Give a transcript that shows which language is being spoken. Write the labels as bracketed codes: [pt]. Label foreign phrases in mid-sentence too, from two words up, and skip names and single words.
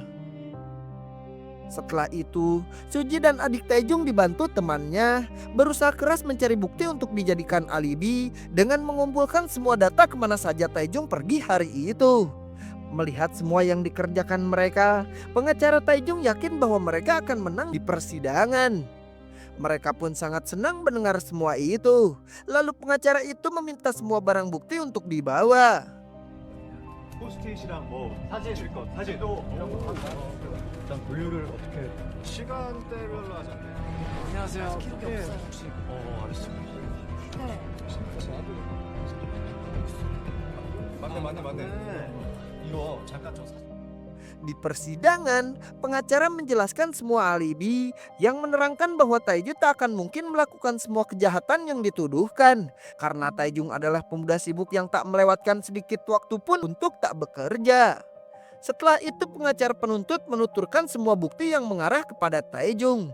[id] Setelah itu, Suji dan adik Taejung dibantu temannya berusaha keras mencari bukti untuk dijadikan alibi dengan mengumpulkan semua data kemana saja Taejung pergi hari itu. Melihat semua yang dikerjakan mereka, pengacara Taejung yakin bahwa mereka akan menang di persidangan. Mereka pun sangat senang mendengar semua itu. Lalu pengacara itu meminta semua barang bukti untuk dibawa. [ko] 포스트잇이랑 뭐 사진 줄 것, 사진도 이런 거 일단 분류를 어떻게 시간대별로 하자. 안녕하세요. 기록이 없어요 혹시? 알았어. 네. 맞네. 이거 잠깐 좀 사진. [id] Di persidangan, pengacara menjelaskan semua alibi yang menerangkan bahwa Taejung tak akan mungkin melakukan semua kejahatan yang dituduhkan. Karena Taejung adalah pemuda sibuk yang tak melewatkan sedikit waktu pun untuk tak bekerja. Setelah itu pengacara penuntut menuturkan semua bukti yang mengarah kepada Taejung.